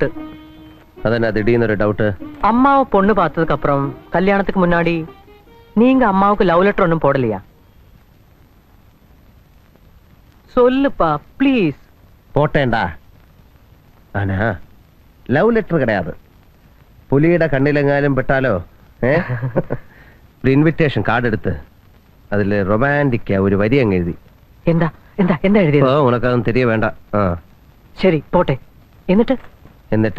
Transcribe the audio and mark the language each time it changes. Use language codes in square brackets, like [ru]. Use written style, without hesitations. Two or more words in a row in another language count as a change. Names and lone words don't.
[ta] அதென்ன திடீர்னு ஒரு டவுட்? அம்மாவை பொண்ணு பார்த்ததுக்கு அப்புறம் கல்யாணத்துக்கு முன்னாடி நீங்க அம்மாவுக்கு [en] love letter [ta] ஒன்றும் போடலையா? சொல்லுப்பா ப்ளீஸ். போட்டேன்டா. ஆனா [en] love letter [ta] கிடையாது. [ml] പുലിയുടെ കണ്ണിലെങ്ങാനും പെട്ടാലോ ഒരു ഇൻവിറ്റേഷൻ കാർഡ് എടുത്ത് അതിൽ റൊമാൻറ്റിക് ഒരു വരി അങ്ങ് എഴുതി. എന്താ എന്താ എന്താ എഴുതിയത്? [ta] உனக்கதொன்னும் தெரிய வேண்டா. [ml] ശരി പോട്ടെ. എന്നിട്ട്